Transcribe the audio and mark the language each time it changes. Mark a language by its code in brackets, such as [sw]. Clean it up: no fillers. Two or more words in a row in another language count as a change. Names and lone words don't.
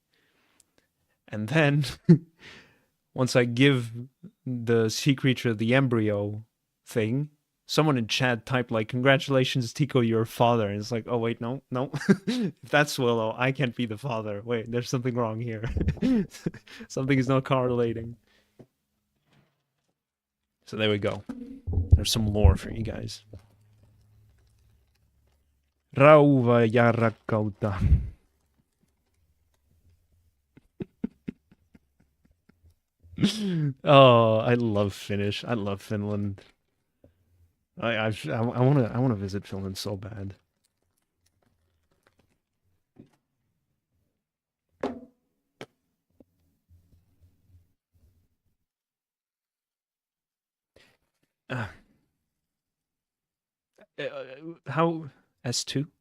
[en] And then once I give the sea creature the embryo thing, someone in chat typed like, "Congratulations, Tico, you're a father." And it's like, "Oh wait, no. If that's Willow, I can't be the father. Wait, there's something wrong here. Something is not correlating." So there we go. There's some lore for you guys. [fi] Rauva ja rakkautta. [en] Oh, I love Finnish. I love Finland. I wanna visit Finland so bad. How S2?